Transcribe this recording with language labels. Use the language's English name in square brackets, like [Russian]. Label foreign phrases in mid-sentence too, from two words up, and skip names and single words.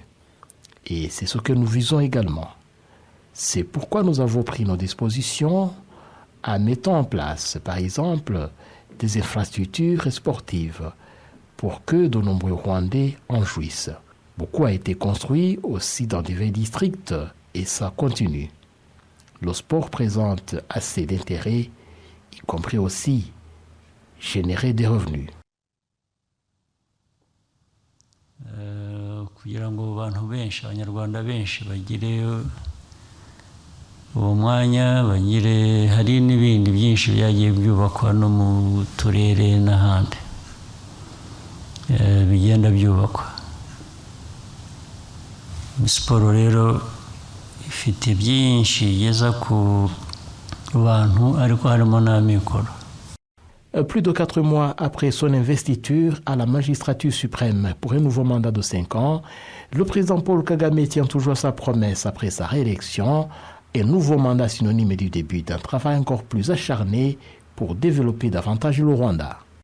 [French] Et c'est ce que nous visons également. C'est pourquoi nous avons pris nos dispositions en mettant en place, par exemple, des infrastructures sportives pour que de nombreux Rwandais en jouissent. Beaucoup a été construit aussi dans divers districts et ça continue. Le sport présente assez d'intérêt, y compris aussi générer des revenus. [Kinyarwanda] Kugira ngo abantu benshi abanyarwanda benshi bagire uwo mwanya bagire hari n'ibindi byinshi byagiye byubakwa no mu turere n'ahandi bigenda byubakwa. Siporo rero ifite byinshi igeza ku bantu ariko harimo n'amikoro. [French] Plus de 4 mois après son investiture à la magistrature suprême pour un nouveau mandat de 5 ans, le président Paul Kagame tient toujours sa promesse après sa réélection. Un nouveau mandat synonyme du début d'un travail encore plus acharné pour développer davantage le Rwanda.